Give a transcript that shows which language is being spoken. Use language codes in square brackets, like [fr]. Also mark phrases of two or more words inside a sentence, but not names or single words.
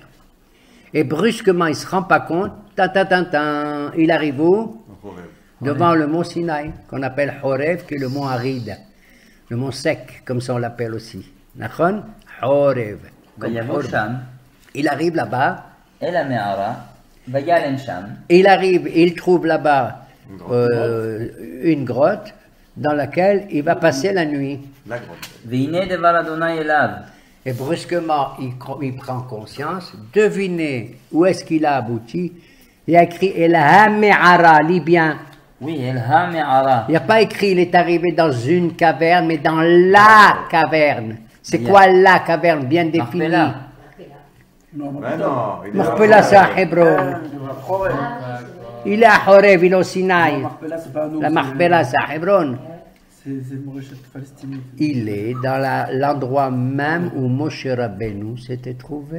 [fr] Et brusquement, il ne se rend pas compte. Il arrive où? Devant le mont Sinaï, qu'on appelle Horeb, qui est le mont aride, le mont sec, comme ça on l'appelle aussi. Nachon? Horeb. Il arrive là-bas. [he] אל המערה, וילן שם. [fr] Il arrive, il trouve là-bas une grotte dans laquelle il va passer la nuit. La grotte. [he] והנה דבר אדוני אליו. [fr] Et brusquement, il prend conscience. Devinez où est-ce qu'il a abouti. Il a écrit [he] אל המערה, [fr] lis bien. Oui, [he] אל המערה. [fr] Il n'y a pas écrit il est arrivé dans une caverne, mais dans la caverne. C'est quoi la caverne bien définie? Ben non, il est Mahpela c'est à Hebron. Il est à Horeb, il est au Sinaï. La Mahpela c'est à Hebron. Il est dans l'endroit même où Moshe Rabbeinu s'était trouvé.